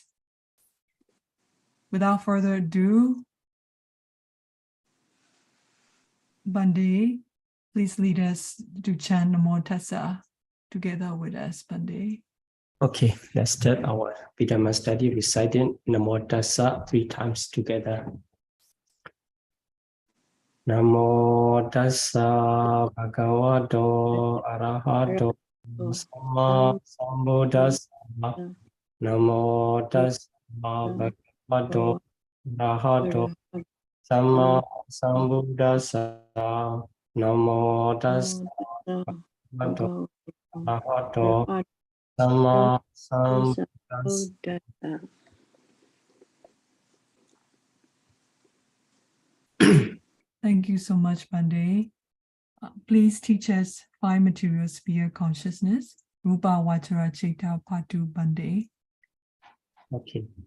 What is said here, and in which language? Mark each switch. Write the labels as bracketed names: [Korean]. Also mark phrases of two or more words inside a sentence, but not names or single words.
[English] Without further ado, Bande, please lead us to chant [Pali] Namo Tassa [English] together with us, Bande. Okay, let's start our Abhidhamma study reciting [Pali] Namo Tassa [English] 3 times together. [Pali] Namo Tassa Bhagavato Arahato Samma Sambuddhassa. Namo Tassa Bhagavato Arahato Samma Sambuddhassa. Namo Tassa Bhagavato Arahato Sama Sambuddhassa. [English] Thank you so much, Bande. Please teach us 5 material sphere consciousness, [Pali] Rūpāvacara Citta, [English] part 2, Bande. Okay.